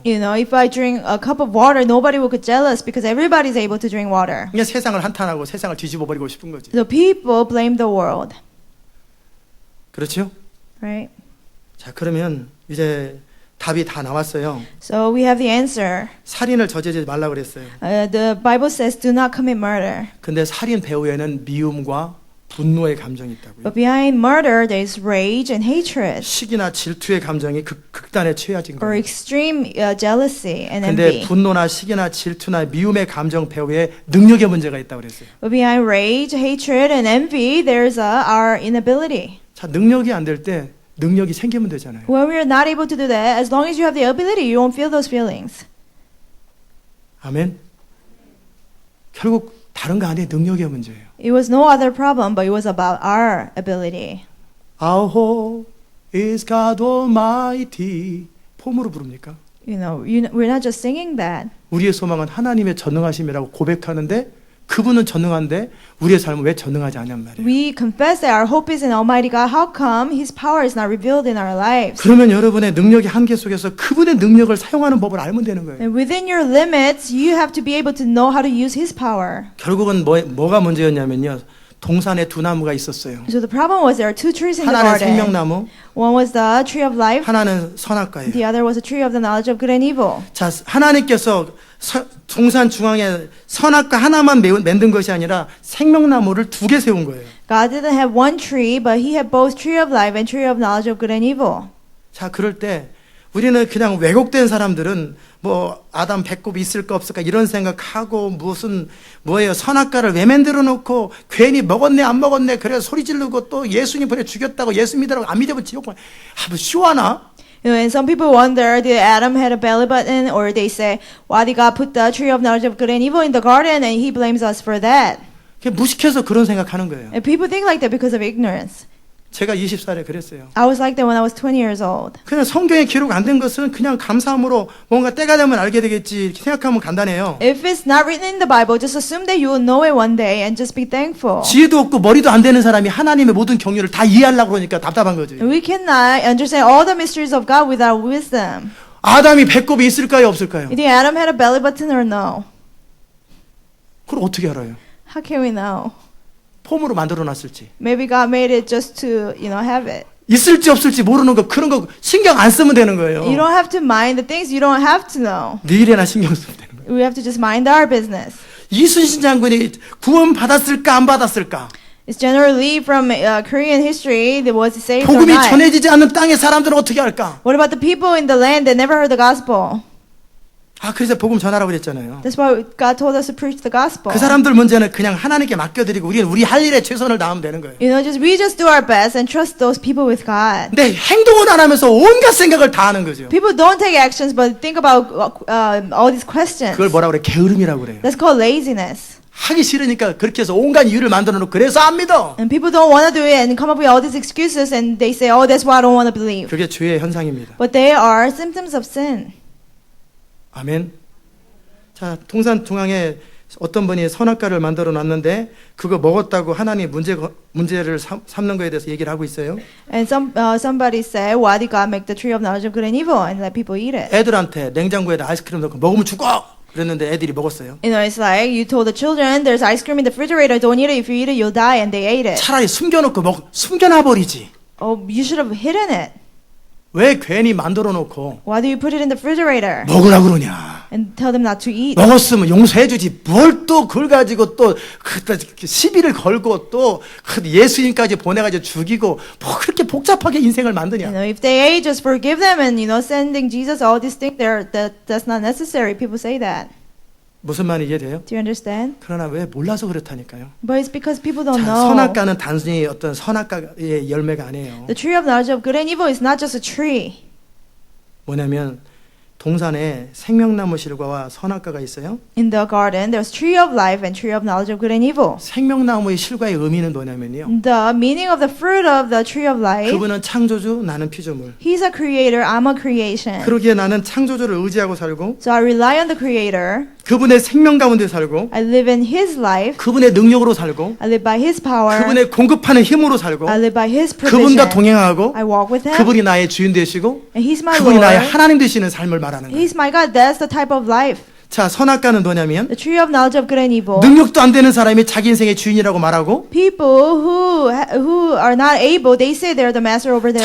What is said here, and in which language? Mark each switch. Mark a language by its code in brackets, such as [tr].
[en] You know, if I drink a cup of water, nobody will get jealous because everybody's able to drink water. [ko] 그냥 세상을 한탄하고 세상을 뒤집어 버리고 싶은 거지. [en] So people blame the world, [ko] 그렇죠? [en] right? [ko] 자, 그러면 이제 답이 다 나왔어요. [en] So we have the answer. [ko] 살인을 저지르지 말라고 그랬어요. [en] The Bible says, "Do not commit murder." [ko] 근데 살인 배후에는 미움과 분노의 감정이 있다고요. [en] But behind murder, there is rage and hatred, [ko] 시기나 질투의 감정이 극단에 취해진 [en] or [ko] 거예요. [en] extreme jealousy and [ko] 근데 [en] envy. [ko] 분노나 시기나 질투나 미움의 감정 배후에 능력의 문제가 있다고 그랬어요. [en] But behind rage, hatred, and envy, there's our inability. [ko] 자, 능력이 안 될 때 능력이 생기면 되잖아요. [en] When we are not able to do that, as long as you have the ability, you won't feel those feelings. [ko] 아멘. 결국 다른 거 아니에요. 능력의 문제예요. [en] It was no other problem, but it was about our ability. Our hope is God Almighty. [ko] 폼으로 부릅니까? [en] we're not just singing that. [ko] 우리의 소망은 하나님의 전능하심이라고 고백하는데 그분은 전능한데 우리의 삶은 왜 전능하지 않냔 말이에요. [en] We confess that our hope is in Almighty God. How come His power is not revealed in our lives? [ko] 그러면 여러분의 능력의 한계 속에서 그분의 능력을 사용하는 법을 알면 되는 거예요. [en] And within your limits, you have to be able to know how to use His power. [ko] 결국은 뭐가 문제였냐면요. 동산에 두 나무가 있었어요. [en] So the problem was there are two trees in the [ko] 하나는 [en] garden. [ko] 생명나무, [en] One was the tree of life. [ko] 하나는 선악과예요. [en] The other was the tree of the knowledge of good and evil. [ko] 자, 하나님께서 동산 중앙에 선악과 하나만 만든 것이 아니라 생명나무를 두 개 세운 거예요. [en] God didn't have one tree, but He had both tree of life and tree of knowledge of good and evil. [ko] 자, 그럴 때 우리는 그냥 왜곡된 사람들은 뭐 아담 배꼽이 있을까 없을까 이런 생각하고 뭐예요 선악과를 왜 만들어 놓고 괜히 먹었네 안 먹었네 그래서 소리 지르고 또 예수님 보내 죽였다고 예수 믿으라고 안 믿으면 지옥 가. 뭐 쉬워하나? [en] And some people wonder, did Adam had a belly button, or they say, why did God put the tree of knowledge of good and evil in the garden, and He blames us for that? [ko] 그냥 무식해서 그런 생각하는 거예요. [en] And people think like that because of ignorance. [ko] 제가 20살에 그랬어요. [en] I was like that when I was 20 years old. [ko] 그냥 성경에 기록 안 된 것은 그냥 감사함으로 뭔가 때가 되면 알게 되겠지 이렇게 생각하면 간단해요. [en] If it's not written in the Bible, just assume that you will know it one day and just be thankful. [ko] 지혜도 없고 머리도 안 되는 사람이 하나님의 모든 경륜을 다 이해하려고 그러니까 답답한 거죠. [en] We cannot understand all the mysteries of God without wisdom. [ko] 아담이 배꼽이 있을까요 없을까요? [en] You think Adam had a belly button or no? [ko] 그걸 어떻게 알아요? [en] How can we know? [ko] 폼으로 만들어 놨을지. [en] Maybe God made it just to, have it. [ko] 있을지 없을지 모르는 거 그런 거 신경 안 쓰면 되는 거예요. [en] You don't have to mind the things you don't have to know. [ko] 네 일에나 신경 쓰면 되는 거예요. [en] We have to just mind our business. [ko] 이순신 장군이 구원 받았을까 안 받았을까? [en] It's generally from Korean history that was saved or [ko] 복음이 [en] not. [ko] 전해지지 않는 땅의 사람들은 어떻게 할까? [en] What about the people in the land that never heard the gospel? [ko] 아 그래서 복음 전하라고 그랬잖아요. [en] That's why God told us to preach the gospel. [ko] 그 사람들 문제는 그냥 하나님께 맡겨드리고 우리는 우리 할 일에 최선을 다하면 되는 거예요. [en] We just do our best and trust those people with God. [ko] 근데 행동은 안 하면서 온갖 생각을 다 하는 거죠. [en] People don't take actions but think about all these questions. [ko] 그걸 뭐라 그래? 게으름이라고 그래요. [en] That's called laziness. [ko] 하기 싫으니까 그렇게 해서 온갖 이유를 만들어 놓고 그래서 안 믿어. [en] And people don't want to do it and come up with all these excuses and they say, oh, that's why I don't want to believe. [ko] 그게 죄의 현상입니다. [en] But they are symptoms of sin. [ko] 아멘. 자, 동산 중앙에 어떤 분이 선악과를 만들어 놨는데 그거 먹었다고 하나님 문제를 삼는 거에 대해서 얘기를 하고 있어요. [en] And somebody said, why did God make the tree of knowledge of good and evil and let people eat it? [ko] 애들한테 냉장고에다 아이스크림 넣고 먹으면 죽어. 그랬는데 애들이 먹었어요. [en] It's like you told the children, there's ice cream in the refrigerator, don't eat it. If you eat it, you'll die, and they ate it. [ko] 차라리 숨겨놓고 숨겨놔 버리지. [en] Oh, you should have hidden it. [ko] 왜 괜히 만들어 놓고 [en] Why do you put it in the refrigerator [ko] 먹으라 그러냐? [en] and tell them not to eat? [ko] 먹었으면 용서해주지. 뭘 또 그걸 가지고 또 시비를 걸고 또 예수님까지 보내가지고 죽이고 뭐 그렇게 복잡하게 인생을 만드냐? [en] If they ate, just forgive them, and sending Jesus all these things there, that's not necessary. People say that. [ko] 무슨 말인지 이해돼요? [en] Do you understand? [ko] 그러나 왜 몰라서 그렇다니까요. [en] But it's because people don't [ko] 자, [en] know. [ko] 선악과는 단순히 어떤 선악과의 열매가 아니에요. [en] The tree of knowledge of good and evil is not just a tree. [ko] 뭐냐면 동산에 생명나무 실과와 선악과가 있어요. [en] In the garden, there's tree of life and tree of knowledge of good and evil. [ko] 생명나무의 실과의 의미는 뭐냐면요. [en] The meaning of the fruit of the tree of life. [ko] 그분은 창조주, 나는 피조물. [en] He's a creator, I'm a creation. [ko] 그러기에 나는 창조주를 의지하고 살고 [en] So I rely on the creator. [ko] 그분의 생명 가운데 살고 [en] I live in his life. [ko] 그분의 능력으로 살고 [en] I live by his power. [ko] 그분의 공급하는 힘으로 살고 [en] I live by his provision. [ko] 그분과 동행하고 [en] I walk with him. [ko] 그분이 나의 주인 되시고 [en] And he's my [ko] 그분이 나의 [en] Lord. [ko] 하나님 되시는 삶을 말하는 거예요. [en] He's my God. That's the type of life. [ko] 자, 선악과는 뭐냐면 [en] The tree of knowledge of good and evil. [ko] 능력도 안 되는 사람이 자기 인생의 주인이라고 말하고 [en] People who are not able, they say they're the master over their